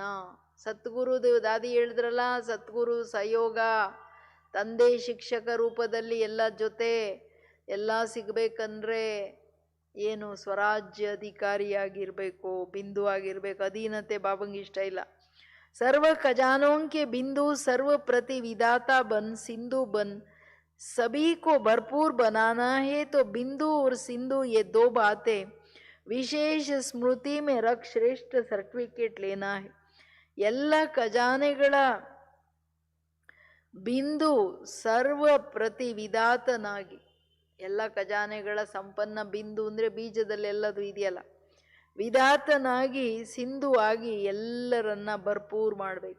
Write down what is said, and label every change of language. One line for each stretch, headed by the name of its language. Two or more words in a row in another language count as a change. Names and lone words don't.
Kannada: ಸದ್ಗುರುದು ದಾದಿ ಹೇಳಿದ್ರಲ್ಲ, ಸದ್ಗುರು ಸಹಯೋಗ, ತಂದೆ ಶಿಕ್ಷಕ ರೂಪದಲ್ಲಿ ಎಲ್ಲ ಜೊತೆ ಎಲ್ಲ ಸಿಗಬೇಕಂದ್ರೆ ಏನು? ಸ್ವರಾಜ್ಯ ಅಧಿಕಾರಿಯಾಗಿರಬೇಕು, ಬಿಂದು ಆಗಿರಬೇಕು. ಅಧೀನತೆ ಬಾಬಂಗೆ ಇಷ್ಟ ಇಲ್ಲ.
Hindi: सर्व खजानों के बिंदु, सर्व प्रति विधाता बन, सिंधु बन, सभी को भरपूर बनाना है. तो बिंदु और सिंधु ये 2 बातें विशेष स्मृति में रख श्रेष्ठ सर्टिफिकेट लेना है.
Kannada: ಎಲ್ಲ ಖಜಾನೆಗಳ ಬಿಂದು ಸರ್ವ ಪ್ರತಿ ವಿಧಾತನಾಗಿ, ಎಲ್ಲ ಖಜಾನೆಗಳ ಸಂಪನ್ನ ಬಿಂದು ಅಂದರೆ ಬೀಜದಲ್ಲೆಲ್ಲದು ಇದೆಯಲ್ಲ, ವಿಧಾತನಾಗಿ ಸಿಂಧು ಆಗಿ ಎಲ್ಲರನ್ನ ಭರ್ಪೂರ್ ಮಾಡಬೇಕು.